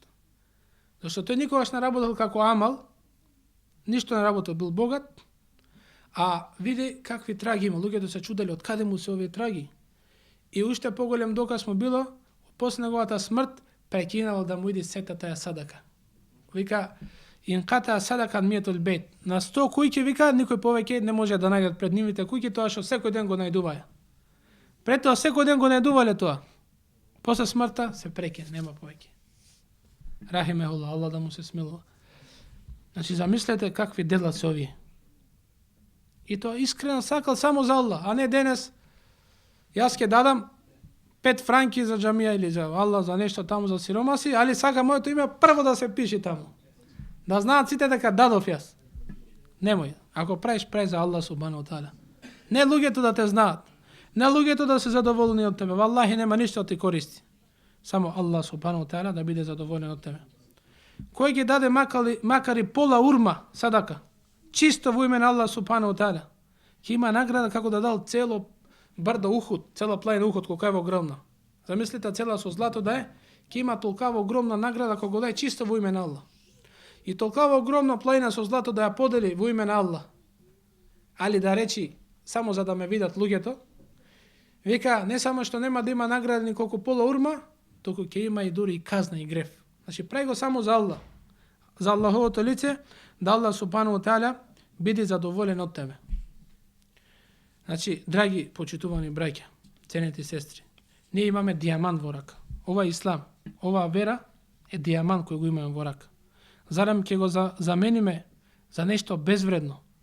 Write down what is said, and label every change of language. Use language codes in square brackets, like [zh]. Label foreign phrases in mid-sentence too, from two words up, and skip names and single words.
[mk] Зашто тој никогаш не работел како амал, ништо не работел, бил богат, а види какви траги има. Луѓето се чудели од каде му се овие траги. И уште поголем доказ му било, после неговата смрт, прекинало да му иди сета таја садака. Вика, [ar] انقطعت صدقة مئة بيت. [mk] На 100 куќи, вика, никој повеќе не може да најдат пред нивните куќи тоа што секој ден го најдуваја. Пред тоа секој ден го најдувале тоа. После смртта се прекина, нема повеќе. Рахимехулла, Аллах да му се смилува. Значи, замислете какви дела се овие. И тоа искрено сакал само за Аллах, а не денес јас ќе дадам 5 франки за џамија или за Аллах, за нешто таму за сиромаси, али сака моето име прво да се пише таму. Да знаат сите дека дадов јас. Немој, ако правиш, прави за [ar] الله سبحانه وتعالى. [mk] Не луѓето да те знаат, не луѓето да се задоволни од тебе, валлахи нема ништо ти користи. Само [ar] الله سبحانه وتعالى [mk] да биде задоволен од тебе. Кој ги даде макар и пола урма садака, чисто во име на [ar] الله سبحانه وتعالى, [mk] ќе има награда како да дал цело брдо Ухуд, цела планина Ухуд колку е огромна. Замислите цела со злато да е, ќе има толкава огромна награда кога го даде чисто во име на Аллах. И толкава огромна планина со злато да ја подели во име на Аллах. Али да речи само за да ме видат луѓето, Вика, не само што нема да има награда ни колку пола урма, туку ќе има и дури и казна и греф. Значи, прави го само за Аллах. За Аллаховото лице, да [ar] الله سبحانه تعالى [mk] биде задоволен од тебе. Значи, драги почитувани браќа, ценети сестри, ние имаме дијамант во рака. Ова ислам, ова вера е дијамант кој го имаме во рака. Зарем ќе го замениме за нешто безвредно?